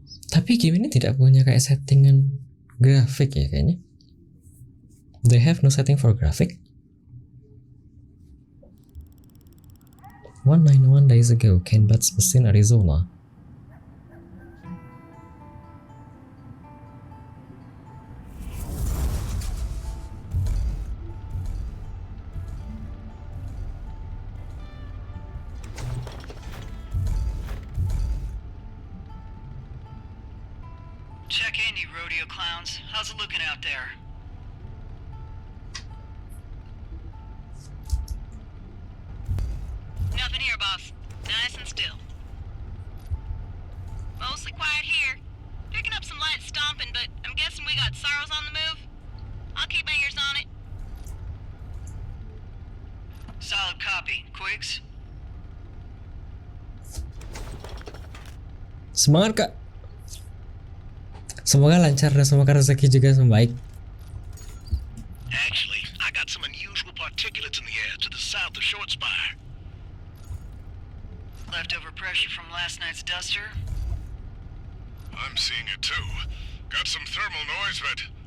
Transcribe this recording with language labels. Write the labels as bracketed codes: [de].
[id] Tapi game ini tidak punya kayak settingan grafik ya kayaknya. [en] They have no setting for graphic. 191 days ago, Ken Butts was in Arizona. Check in, you rodeo clowns. How's it looking out there? Nothing here, boss. Nice and still. Mostly quiet here. Picking up some light stomping, but I'm guessing we got sorrows on the move. I'll keep my ears on it. Solid copy. Quigs? [id] Semangat Kak. Semoga lancar dan semoga rezeki juga membaik. [en] Actually, I got some unusual particulates in the air to the south of Short Spire. Leftover pressure from last night's duster? I'm seeing it too. Got some thermal noise, but...